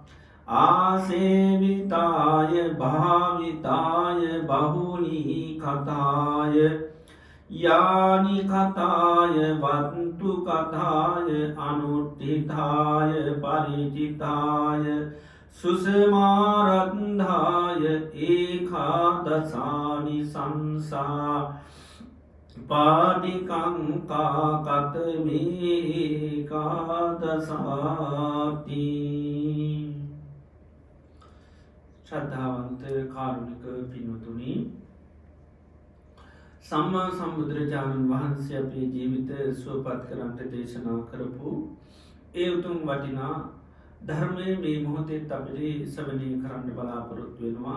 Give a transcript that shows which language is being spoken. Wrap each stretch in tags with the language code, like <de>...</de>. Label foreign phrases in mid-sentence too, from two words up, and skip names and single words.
<pi>ආසේවිතාය භාවිතාය බහුලී කතාය යානි කතාය වන්තු කතාය අනුට්ඨිතාය පරිචිතාය සුසමාරන්ධාය ඒකාදසානි සංසා පාටිකංකා කතමේකාදසාති.</pi> <si>ශ්‍රද්ධාවන්ත කාරුණික පින්වතුනි, සම්මා සම්බුදුරජාණන් වහන්සේ අපේ ජීවිත සුවපත් කරන්නට දේශනා කරපු ඒ උතුම් වටිනා ධර්මය මේ මොහොතෙත් අපිට සවනය කරන්න බලාපොරොත්තු වෙනවා.</si>